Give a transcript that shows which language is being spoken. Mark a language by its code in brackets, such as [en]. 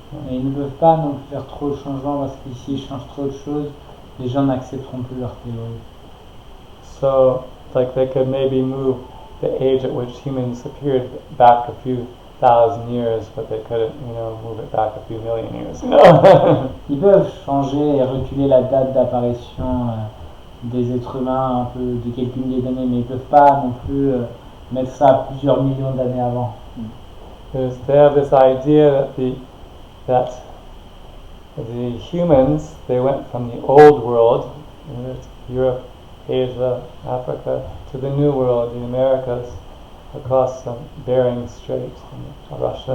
[fr] Et ils ne peuvent pas non plus faire trop de changements parce que s'ils changent trop de choses, les gens n'accepteront plus leur théorie. [en] So, like they could maybe move the age at which humans appeared back a few 1,000 years, but they couldn't, move it back a few million years. [fr] Ils peuvent changer et reculer la date d'apparition des êtres humains un peu de quelques milliers d'années, mais ils peuvent pas non plus mettre ça à plusieurs millions d'années avant. [en] Because they have this idea that the humans, they went from the old world, Europe, Asia, Africa, to the new world, the Americas, across Bering Strait in Russia.